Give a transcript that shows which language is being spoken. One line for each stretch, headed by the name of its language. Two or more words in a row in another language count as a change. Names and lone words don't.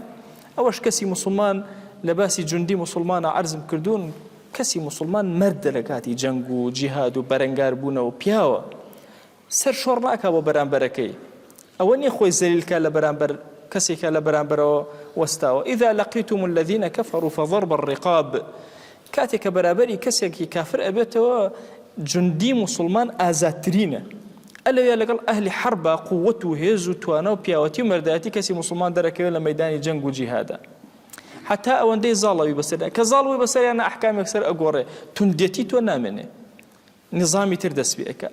Central Kurdish: ئەوەش کەسی موسڵمان لە باسی جوندی موسڵمانە عەرزم کردوون، کەسی موسڵمان مەردە لە کاتی جەنگ و جیهاد و بەرەنگار بوونەوە پیاوە سەر شۆڕ ناکا بۆ بەرامبەرەکەی. ئەوە نییە خۆی زەلیلکە لە بەرامبەر کەسێکە لە بەرامبەرەوە وەستاوە.
Arabic: إذا لقيتم الذين كفروا فضرب الرقاب.
Central Kurdish: کاتێک کە بەرابەری کەسێکی کافر ئەبێتەوە جوندی موسڵمان ئازادترینە. ئەلەوێ لەگەڵ ئەهلی حەربە قووەت و هێز و توانە و پیاوەتی و مەردایەتی کەسی موسڵمان دەرەکەوێت لە مەیدانی جەنگ و جیهادا. حتى ئەوەندەی زاڵەوی بەسەر کە زاڵەوی بەسەریانە ئەحکامێک سەر ئەگۆڕێ، توندێتی تۆ نامێنێ، نظامی تر دەست پێ ئەکا.